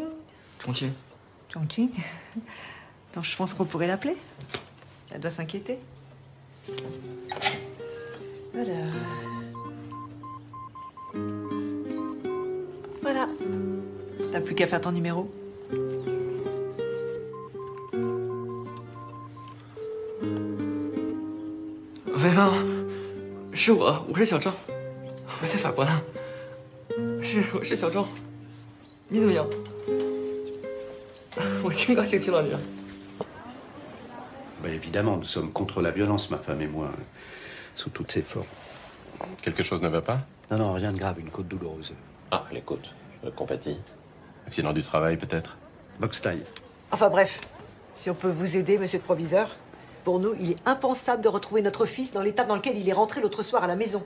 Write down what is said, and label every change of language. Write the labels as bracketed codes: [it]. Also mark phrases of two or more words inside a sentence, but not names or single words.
[fr] Chongqing. Chongqing? Donc je pense qu'on pourrait l'appeler. Elle doit s'inquiéter. Alors. Voilà. T'as plus qu'à faire ton numéro. [zh] 喂吗？是我是小郑，我在法国呢。我是小郑，你怎么样？我真高兴听到你了。 [fr] Ben, évidemment, nous sommes contre la violence, ma femme et moi, sous toutes ses formes. Quelque chose ne va pas? Non, non, rien de grave, une côte douloureuse. Ah, les côtes. Je compatis. Accident du travail, peut-être? Box taille. Enfin bref, si on peut vous aider, monsieur le proviseur, pour nous, il est impensable de retrouver notre fils dans l'état dans lequel il est rentré l'autre soir à la maison.